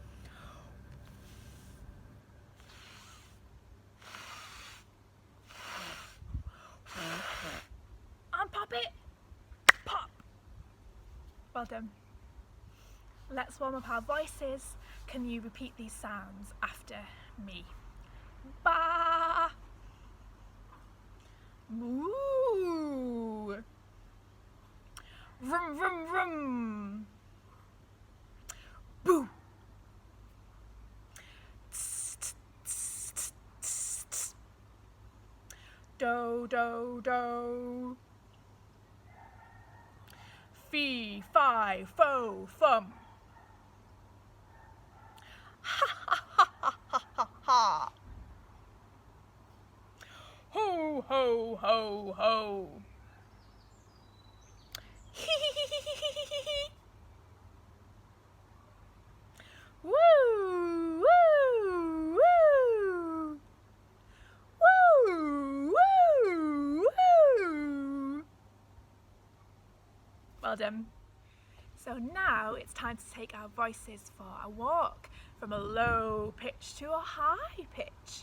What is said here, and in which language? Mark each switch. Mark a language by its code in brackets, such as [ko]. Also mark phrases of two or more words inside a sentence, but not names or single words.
[en] And pop it. Pop. Well done. Let's warm up our voices. Can you repeat these sounds after me? Ba. Moo. Vroom, vroom, vroom. Boo. Tss, tss, tss, tss, tss. Do, do, do. Fee, fi, fo, fum. Ha, ha, ha, ha, ha, ha, ha. Ho, ho, ho, ho. Hee, hee, hee, hee, hee, hee, hee. Woo, woo, woo. Woo, woo, woo. Well done. So now it's time to take our voices for a walk from a low pitch to a high pitch.